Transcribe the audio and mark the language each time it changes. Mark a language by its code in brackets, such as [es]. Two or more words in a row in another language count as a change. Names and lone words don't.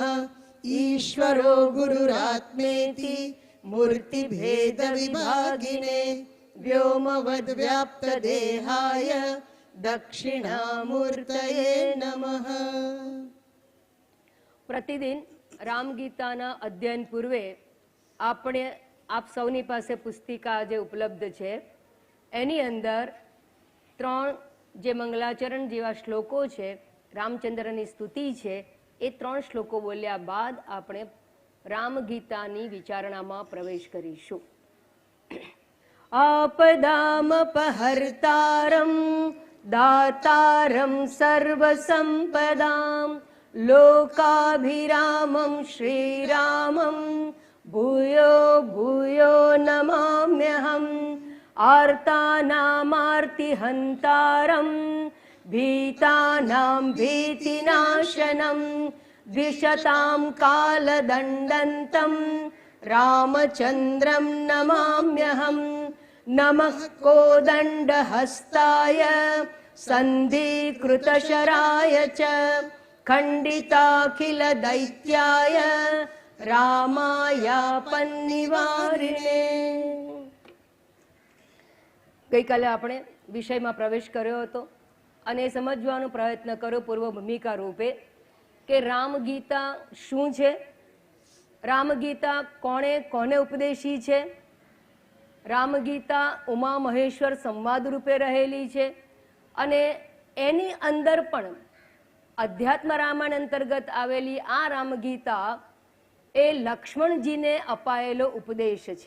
[sa] ईश्वरो गुरुरात्मेति मूर्तिभेदविभागिने व्योमवद्व्याप्तदेहाय दक्षिणामूर्तये नमः। [gu] પ્રતિદિન રામગીતાના અધ્યયન પૂર્વે આપણે આપ સૌની પાસે પુસ્તિકા જે ઉપલબ્ધ છે એની અંદર 3 જે મંગલાચરણ જેવા શ્લોકો છે, રામચંદ્રની સ્તુતિ છે, એ 3 શ્લોકો બોલ્યા બાદ આપણે રામગીતાની વિચારણામાં પ્રવેશ કરીશું. [sa] આપદામપહર્તારં દાતારં સર્વસંપદાં લોકાભિરામં શ્રીરામં भूयो भूयो नमाम्यहम्. आर्तानामार्तिहन्तारं भीतानां भीतिनाशनं द्विषतां कालदण्डन्तं रामचन्द्रं नमाम्यहम्. नमः कोदण्डहस्ताय सन्धिकृतशराय च खण्डिताखिलदैत्याय રામાયાપન્નિવારિણે. [gu] ગઈકાલે આપણે વિષયમાં પ્રવેશ કર્યો હતો અને સમજવાનો પ્રયત્ન કર્યો પૂર્વ ભૂમિકા રૂપે કે રામગીતા શું છે, રામગીતા કોણે કોને ઉપદેશી છે, રામગીતા ઉમા મહેશ્વર સંવાદ રૂપે રહેલી છે અને એની અંદર પણ અધ્યાત્મ રામાયણ અંતર્ગત આવેલી આ રામગીતા એ લક્ષ્મણજીને અપાયેલો ઉપદેશ છે.